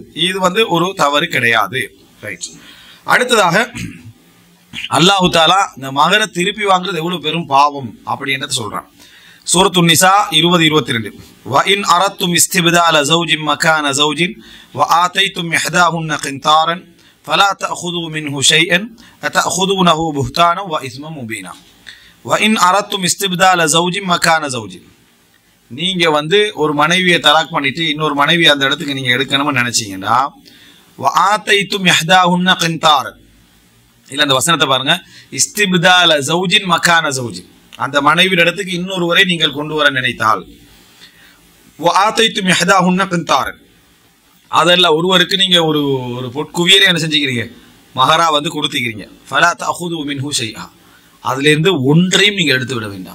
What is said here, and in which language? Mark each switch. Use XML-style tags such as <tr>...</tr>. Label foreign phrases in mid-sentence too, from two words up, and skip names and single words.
<ta>இது வந்து ஒரு தவறு கிடையாது. ரைட். அடுத்ததாக அல்லாஹு தஆலா இந்த மகரை திருப்பி வாங்குறது எவ்வளவு பெரும் பாவம் அப்படின்றத சொல்றான்.</ta> <ar>சூரத்துன் நிசா 20-22. وإن أردتم استبدال زوج مكان زوج وآتيتم إحداهن قنطارا فلا تأخذوا منه شيئا أتأخذونه بهتانا وإثما مبينا. وإن أردتم استبدال زوج مكان زوج,</ar> <ta>நீங்க வந்து ஒரு மனைவியை தலாக் பண்ணிட்டு இன்னொரு மனைவி அந்த இடத்துக்கு நீங்க எடுக்கணும்னு நினைச்சீங்கன்னா</ta> <ar>وآتيتم إحداهن قنطارا,</ar> <ta>இல்ல அந்த வசனத்தை பாருங்க,</ta> <ar>استبدال زوج مكان زوج,</ar> <ta>அந்த மனைவியின் இடத்துக்கு இன்னொருவரை நீங்கள் கொண்டு வர நினைத்தால்,</ta> <ar>وآتيتم إحداهن قنطارا,</ar> <ta>அதெல்லாம் ஒருவருக்கு நீங்க ஒரு ஒரு பொற்குவியலை என்ன செஞ்சுக்கிறீங்க, மகரா வந்து கொடுத்துக்கிறீங்க,</ta> <ar>فلا تأخذوا منه شيئا,</ar> <ta>அதுல இருந்து ஒன்றையும் நீங்க எடுத்து விட வேண்டாம்.</ta>